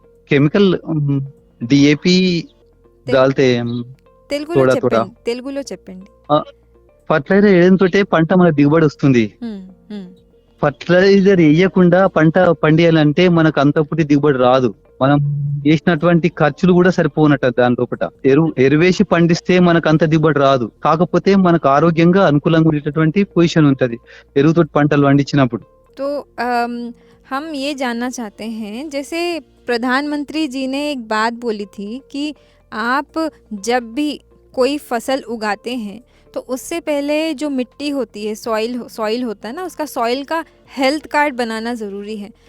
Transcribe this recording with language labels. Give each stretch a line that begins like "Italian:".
Hindi: Chemical DAP डालते हैं हम
Telugu: తెలుగులో చెప్పండి। ఫర్టిలైజర్ వేయడంతో పంట మన దిగుబడి వస్తుంది। ఫర్టిలైజర్ వేయకుండా పంట పండియాలంటే మనకు అంతపుటి దిగుబడి రాదు, మనం వేసినటువంటి ఖర్చులు కూడా సరిపోనట్టు దాని లోపల। ఎరువేసి పండిస్తే మనకు అంత దిగుబడి రాదు, కాకపోతే మనకు ఆరోగ్యంగా అనుకూలంగా ఉండేటటువంటి పొజిషన్ ఉంటది ఎరువుతో పంటలు పండించినప్పుడు।
Hindi: तो हम ये जानना चाहते हैं, जैसे प्रधानमंत्री जी ने एक बात बोली थी कि आप जब भी कोई फसल उगाते हैं तो उससे पहले जो मिट्टी होती है, सॉइल होता है ना, उसका सॉइल का हेल्थ कार्ड बनाना ज़रूरी है।